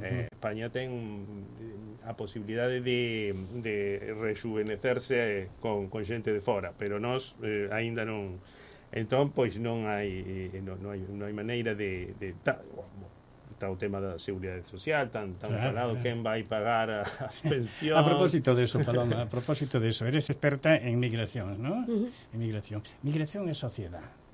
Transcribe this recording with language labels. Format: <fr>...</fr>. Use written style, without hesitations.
<gl>España ten a posibilidade de rejuvenecerse con xente de fora, pero nós aínda non. Entón, pois non hai maneira de está o tema da seguridade social, tan Claro, falado, claro. quen vai pagar as pensións.</gl> <es>A propósito de eso, Paloma, a propósito de eso, eres experta en migración, ¿no?</es> <gl>En migración e sociedade.</gl>